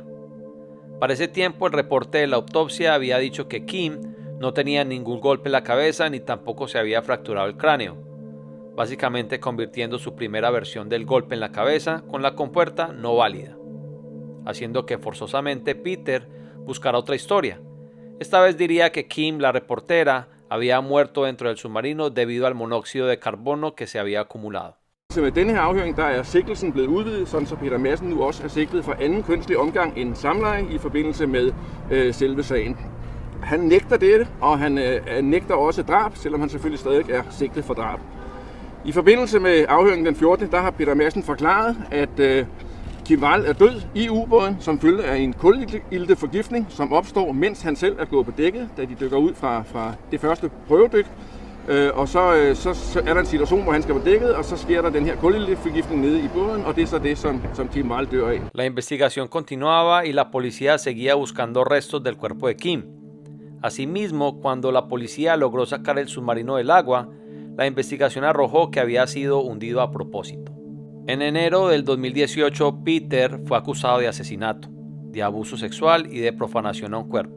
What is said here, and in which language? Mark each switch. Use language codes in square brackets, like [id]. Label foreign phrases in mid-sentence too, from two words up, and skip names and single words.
[es] Para ese tiempo, el reporte de la autopsia había dicho que Kim no tenía ningún golpe en la cabeza ni tampoco se había fracturado el cráneo, básicamente convirtiendo su primera versión del golpe en la cabeza con la compuerta no válida, haciendo que forzosamente Peter buscara otra historia. Esta vez diría que Kim, la reportera, había muerto dentro del submarino debido al monóxido de carbono que se había acumulado. [da] Så med denne her afhøring, der er sigtelsen blevet udvidet, sådan så Peter Madsen nu også er sigtet for anden kønslig omgang end samleje i forbindelse med selve sagen. Han nægter dette, og han nægter også drab, selvom han selvfølgelig stadig er sigtet for drab. I forbindelse med afhøringen den 14. der har Peter Madsen forklaret, at Kim Wall er død i ubåden som følge af en kulilteforgiftning, som opstår, mens han selv er gået på dækket, da de dykker ud fra det første prøvedyk. Og så er der en situation, hvor han skal på dækket, og så sker der den her kulilteforgiftning nede i båden, og det er så det, som Kim Wall dør af. [es] La investigación continuaba y la policía seguía buscando restos del cuerpo de Kim. Asimismo, cuando la policía logró sacar el submarino del agua, la investigación arrojó que había sido hundido a propósito. En enero del 2018, Peter fue acusado de asesinato, de abuso sexual y de profanación a un cuerpo.